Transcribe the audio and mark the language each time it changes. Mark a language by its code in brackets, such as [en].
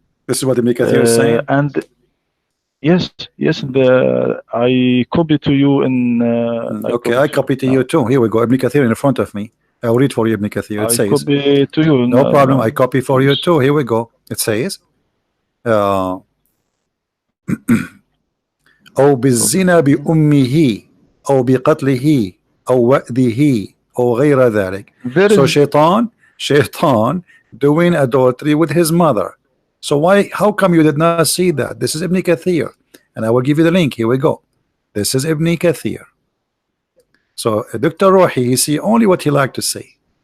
[en] This is what Ibn Kathir is saying. And yes, I copy to you in. Okay, I copy to you too. Here we go. Ibn Kathir in front of me. I'll read for you Ibn Kathir. It says, copy to you. No problem. I copy for you too. Here we go. [ar] It says, أو بالزنا بأمه أو بقتله أو وأده أو غير ذلك. [en] So shaitan doing adultery with his mother. So how come you did not see that? This is Ibn Kathir, and I will give you the link. Here we go. This is Ibn Kathir. So Dr. Rohi, he see only what he like to see.